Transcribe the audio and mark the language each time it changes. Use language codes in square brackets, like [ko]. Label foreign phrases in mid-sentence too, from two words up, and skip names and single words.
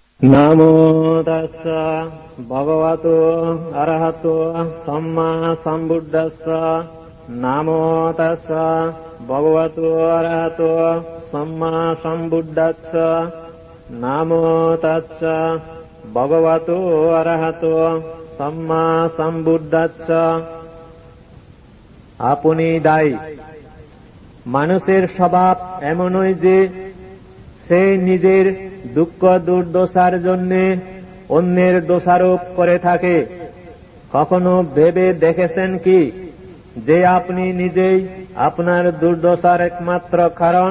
[pi] নামো তাস্য ভগবতো অরহতো সম্মা সম্বুদ্ধস্য। নামো তাস্য ভগবতো অরহতো সম্মা সম্বুদ্ধস্য। নামো তাস্য ভগবতো অরহতো সম্মা সম্বুদ্ধস্য। [bn] আপনি দায়ী। মানুষের স্বভাব এমনই যে সে নিজের দুঃখ দুর্দশার জন্য অন্যের দোষারোপ করে থাকে। কখনো ভেবে দেখেছেন কি যে আপনি নিজেই আপনার দুর্দশার একমাত্র কারণ?